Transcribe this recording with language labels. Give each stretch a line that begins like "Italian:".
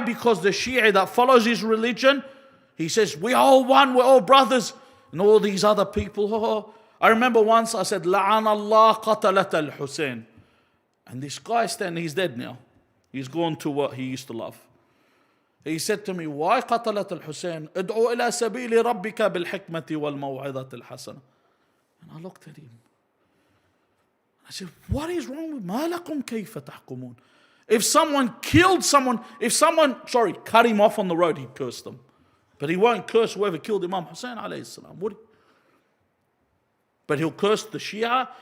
English: Because the Shia that follows his religion, he says, we're all one, we're all brothers. And all these other people, I remember once I said,
Arabic: لَعَنَ اللَّهَ قَتَلَةَ الْحُسَيْنِ.
English: And this guy standing, he's dead now. He's gone to what he used to love. He said to me, why
Arabic: قتلت الحسين? ادعو إلى سبيل ربك بالحكمة والموعظة الحسنة.
English: And I looked at him. I said, what is wrong with
Arabic: ما لكم كيف تحكمون?
English: If someone killed someone, cut him off on the road, he'd curse them. But he won't curse whoever killed Imam Hussein alayhi salam, would he? But he'll curse the Shia.